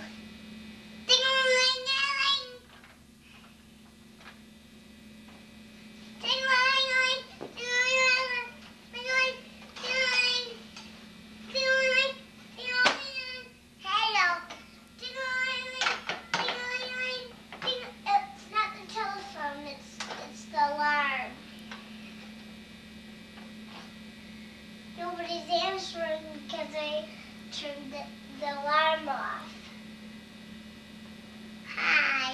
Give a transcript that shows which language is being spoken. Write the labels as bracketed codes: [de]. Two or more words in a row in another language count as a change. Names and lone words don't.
[en] Ding-a-ling-a-ling. Ding-a-ling-a-ling. Ding-a-ling-a-ling. Ding-a-ling. Ding-a-ling. Ding-a-ling. Hello. Ding-a-ling-a-ling. Ding-a-ling-a-ling. It's not the telephone, it's the alarm. Nobody's answering because I turned the alarm off. Hi.